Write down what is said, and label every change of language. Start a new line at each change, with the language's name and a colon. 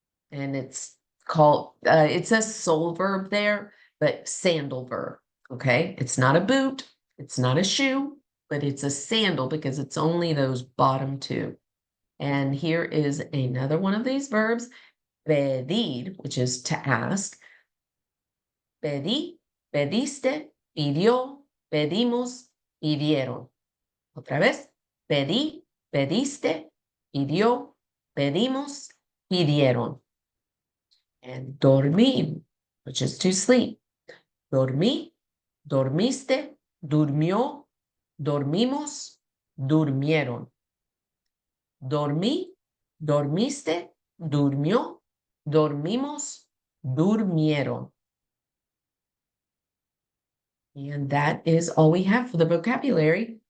English: And it's called, it says soul verb there, but sandal verb. Okay. It's not a boot. It's not a shoe. But it's a sandal because it's only those bottom two. And here is another one of these verbs, pedir, which is to ask.
Spanish: Pedí, pediste, pidió, pedimos, pidieron. Otra vez, pedí, pediste, pidió, pedimos, pidieron.
English: And dormir, which is to sleep.
Spanish: Dormí, dormiste, durmió, dormimos, durmieron. Dormí, dormiste, durmió, dormimos, durmieron.
English: And that is all we have for the vocabulary.